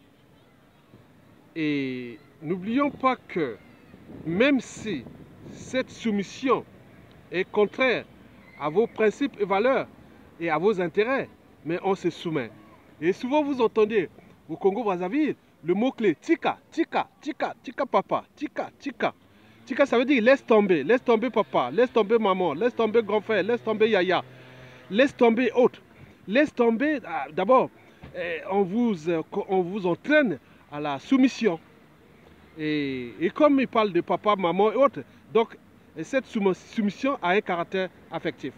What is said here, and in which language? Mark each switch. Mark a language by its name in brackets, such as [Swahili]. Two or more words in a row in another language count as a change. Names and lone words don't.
[French] Et n'oublions pas que même si cette soumission est contraire à vos principes et valeurs et à vos intérêts, mais on se soumet. Et souvent vous entendez au Congo-Brazzaville le mot-clé [Lingala] tika, tika, tika, tika papa, tika, tika. [French] Tika, ça veut dire laisse tomber papa, laisse tomber maman, laisse tomber grand frère, laisse tomber yaya, laisse tomber autre. Laisse tomber, d'abord, on vous entraîne à la soumission. Et comme il parle de papa, maman et autres, donc cette soumission a un caractère affectif.